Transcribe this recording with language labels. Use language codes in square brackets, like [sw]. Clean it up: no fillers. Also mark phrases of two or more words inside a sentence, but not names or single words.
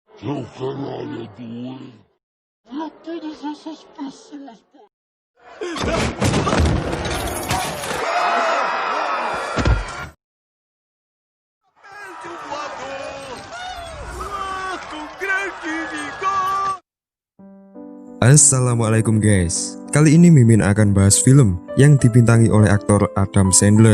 [pt] Eu caralho, doido. Eu todas essas pessoas, pô. [id] Assalamualaikum guys. Kali ini Mimin akan bahas film yang dibintangi oleh aktor Adam Sandler.